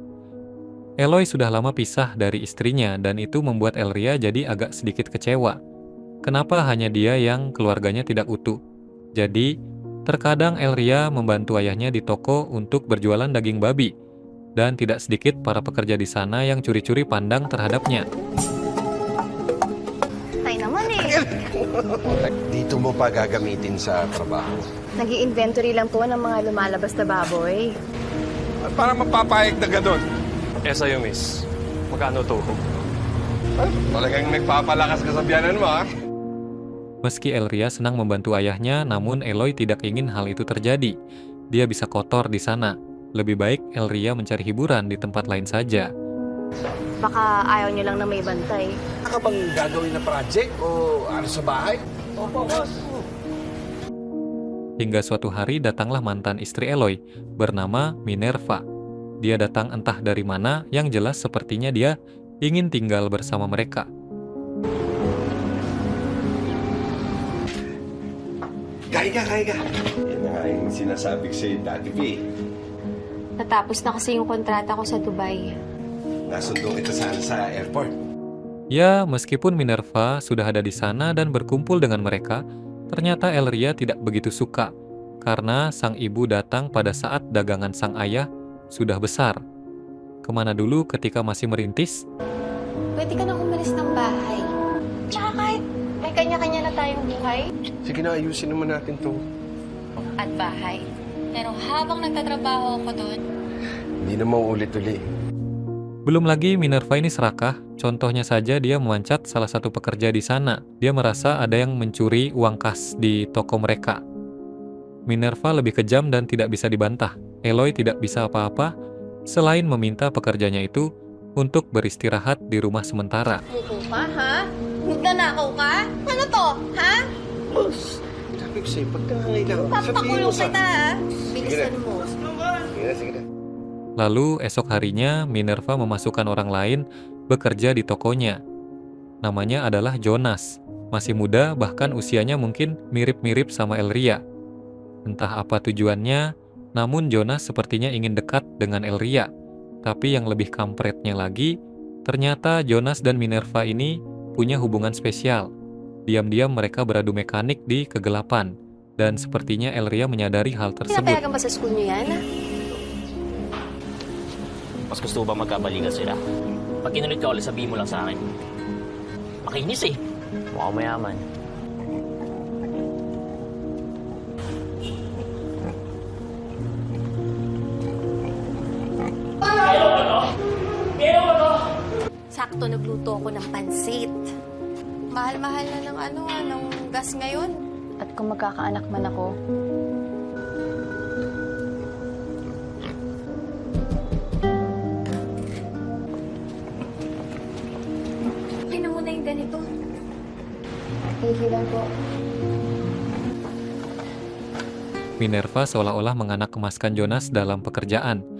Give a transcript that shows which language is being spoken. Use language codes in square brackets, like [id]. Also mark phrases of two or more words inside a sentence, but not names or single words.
[id] Eloy sudah lama pisah dari istrinya dan itu membuat Elria jadi agak sedikit kecewa. Kenapa hanya dia yang keluarganya tidak utuh? Jadi, terkadang Elria membantu ayahnya di toko untuk berjualan daging babi. Dan tidak sedikit para pekerja di sana yang curi-curi pandang terhadapnya. [tl] Tay naman eh. Dito mo pa gagamitin sa trabaho. Nag-i-inventory lang po ng mga lumalabas na baboy. Para mapapayag na gano'n. Eh sa'yo, miss. Magkano to? Talagang nagpapalakas ka sa biyanan mo, ha? [id] Meski Elria senang membantu ayahnya, namun Eloy tidak ingin hal itu terjadi. Dia bisa kotor di sana. Lebih baik Elria mencari hiburan di tempat lain saja. [tl] Baka ayaw niyo lang na may bantay. Ano ka bang gagawin na project o ano sa bahay? Opo, boss. [id] Hingga suatu hari datanglah mantan istri Eloy, bernama Minerva. Dia datang entah dari mana, yang jelas sepertinya dia ingin tinggal bersama mereka. [tl] Kaya ka. Yan na nga yung sinasabi ko sa'yo dati, P. Natapos na kasi yung kontrata ko sa Dubai. Nasundo kita sana sa airport. [id] Ya, meskipun Minerva sudah ada di sana dan berkumpul dengan mereka, ternyata Elria tidak begitu suka, karena sang ibu datang pada saat dagangan sang ayah sudah besar. Kemana dulu ketika masih merintis? [tl] Pwede ka nang umalis ng bahay. Tsaka kahit may kanya-kanya na tayong buhay Sige na, ayusin naman natin to. at bahay. Pero habang nagtatrabaho ako doon, Hindi na mauulit-uli. [id] Belum lagi Minerva ini serakah, contohnya saja dia memancat salah satu pekerja di sana. Dia merasa ada yang mencuri uang kas di toko mereka. Minerva lebih kejam dan tidak bisa dibantah. Eloy tidak bisa apa-apa selain meminta pekerjanya itu untuk beristirahat di rumah sementara. [tl] Muko ka, ha? Nagnanakaw ka? Ano to, ha? Boss, sabi ko sa'yo, pag nangangailangan, Papakulong kita, ha? Sige Bilisan na. mo. Sige na. [id] Lalu esok harinya Minerva memasukkan orang lain bekerja di tokonya. Namanya adalah Jonas. Masih muda, bahkan usianya mungkin mirip-mirip sama Elria. Entah apa tujuannya, namun Jonas sepertinya ingin dekat dengan Elria. Tapi yang lebih kampretnya lagi, ternyata Jonas dan Minerva ini punya hubungan spesial. Diam-diam mereka beradu mekanik di kegelapan. Dan sepertinya Elria menyadari hal tersebut. [tl] Pinapayagan ba sa school niyo yan, ha? Mas gusto ba magkabalikan sila? Pag kinulit ka ulit, sabihin mo lang sa akin. Makinis eh. Mukhang mayaman. Sakto nagluto ako ng pansit. Mahal-mahal na ng gas ngayon. At kung magkakaanak man ako, okay na muna yung ganito. [en] Thank you [tl] lang po. [id] Minerva seolah-olah menganak kemaskan Jonas dalam pekerjaan.